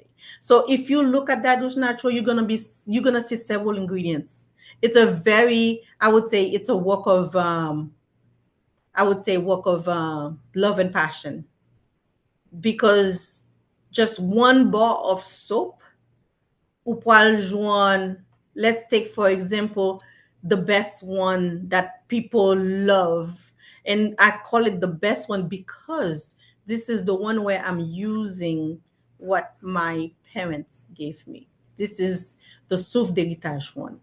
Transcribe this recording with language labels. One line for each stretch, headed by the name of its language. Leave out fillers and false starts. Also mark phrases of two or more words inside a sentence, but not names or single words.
English: So if you look at that douche natural, you're gonna see several ingredients. It's a very, I would say, it's a work of, love and passion, because just one bar of soap,
Haitian Creole: ou pral joindre,
English: let's take for example the best one that people love, and I call it the best one because this is the one where I'm using what my parents gave me. This is the Souffle d'Héritage one.